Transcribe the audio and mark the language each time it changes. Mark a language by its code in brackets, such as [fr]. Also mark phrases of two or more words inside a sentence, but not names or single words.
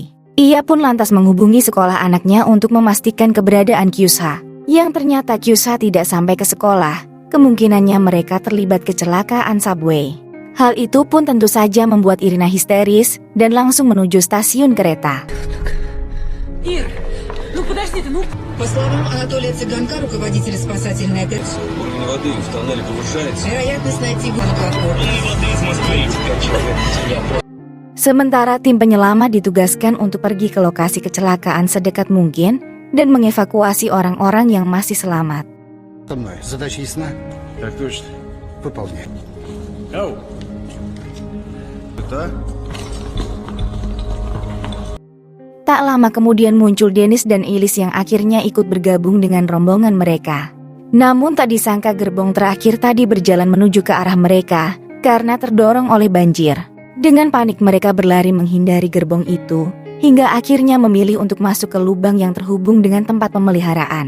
[id] Ia pun lantas menghubungi sekolah anaknya untuk memastikan keberadaan Kyusha. Yang ternyata Kyusha tidak sampai ke sekolah, kemungkinannya mereka terlibat kecelakaan subway. Hal itu pun tentu saja membuat Irina histeris dan langsung menuju stasiun kereta. [ru] Ир, ну подожди ты, ну... По словам Анатолия Цыганка, руководителя спасательной операции, уровень воды в тоннеле повышается. вероятность найти его на платформе. [id] Sementara tim penyelamat ditugaskan untuk pergi ke lokasi kecelakaan sedekat mungkin dan mengevakuasi orang-orang yang masih selamat. [ru] Со мной. Задача ясна? Так точно. Выполняй. Ау! Это? [id] Tak lama kemudian muncul Dennis dan Elise yang akhirnya ikut bergabung dengan rombongan mereka. Namun tak disangka gerbong terakhir tadi berjalan menuju ke arah mereka karena terdorong oleh banjir. Dengan panik mereka berlari menghindari gerbong itu, hingga akhirnya memilih untuk masuk ke lubang yang terhubung dengan tempat pemeliharaan.